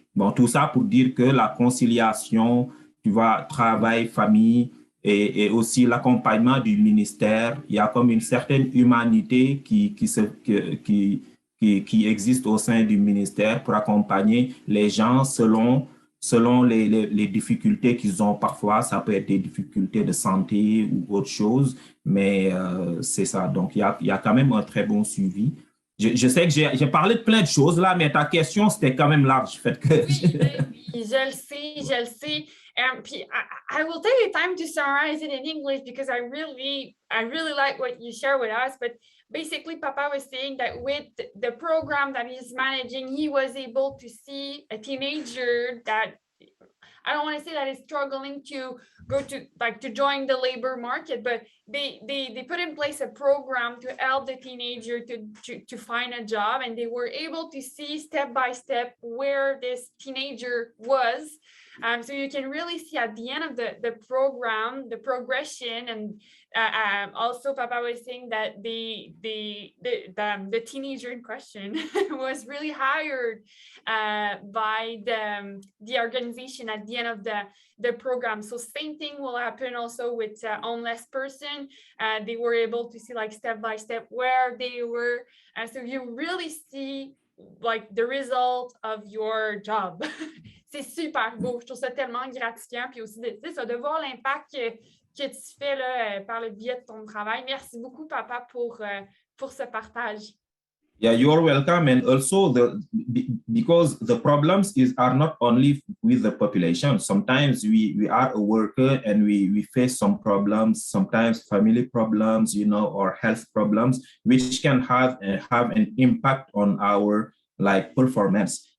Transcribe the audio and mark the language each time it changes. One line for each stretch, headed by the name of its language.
French: Bon, tout ça pour dire que la conciliation, tu vois, travail, famille, et aussi l'accompagnement du ministère, il y a comme une certaine humanité qui existe au sein du ministère pour accompagner les gens selon les difficultés qu'ils ont parfois. Ça peut être des difficultés de santé ou autre chose, mais c'est ça. Donc, il y a quand même un très bon suivi. Je sais que j'ai parlé de plein de choses là, mais ta question, c'était quand même large. Fait que... Oui, je le sais. Puis
English: I will take the time to summarize it in English because I really like what you share with us. But basically, Papa was saying that with the program that he's managing, he was able to see a teenager that I don't want to say that is struggling to go to join the labor market, but they put in place a program to help the teenager to find a job, and they were able to see step by step where this teenager was. So you can really see at the end of the program, the progression, and also Papa was saying that the teenager in question was really hired by the organization at the end of the program. So same thing will happen also with homeless person. They were able to see like step by step where they were. So you really see like the result of your job.
French: C'est super beau. Je trouve ça tellement gratifiant. Puis aussi, ça, de voir l'impact que tu fais là, par le biais de ton travail. Merci beaucoup, Papa, pour ce partage.
English: Yeah, you're welcome. And also, because the problems are not only with the population. Sometimes we are a worker and we face some problems, sometimes family problems, or health problems, which can have an impact on our performance.